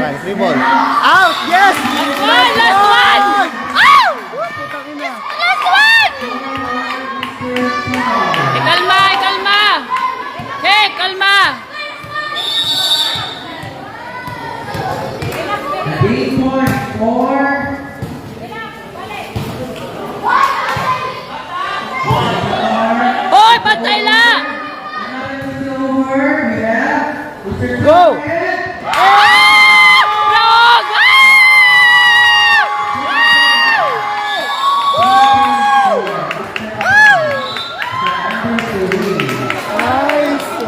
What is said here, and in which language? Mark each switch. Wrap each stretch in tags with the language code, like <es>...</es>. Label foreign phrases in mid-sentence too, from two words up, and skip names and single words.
<en>Volleyball. Out! Yes! One! Last one! Oh!</en> <tl>Putang ina.</tl> <en>Last one!</en> <tl>Kalma! Kalma! Hey, kalma!</tl> <en>Big point for</en> <war>Hoy, patay la!</war> <en>silver. We have Mr. Go! Dog! Nice!</en>